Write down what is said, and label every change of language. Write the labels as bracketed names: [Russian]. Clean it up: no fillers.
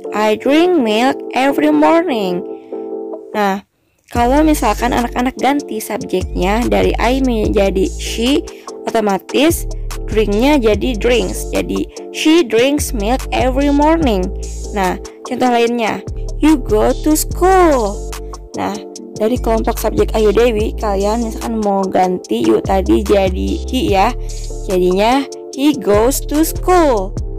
[English] I drink milk every morning. [Indonesian] Nah, kalau misalkan anak-anak ganti subjeknya dari I menjadi she, otomatis drinknya jadi drinks. [English] Jadi she drinks milk every morning. [Indonesian] Nah, contoh lainnya, [English] you go to school. [Indonesian] Nah, dari kelompok subjek Ayu Dewi, kalian misalkan mau ganti you tadi jadi he ya. [English] Jadinya he goes to school.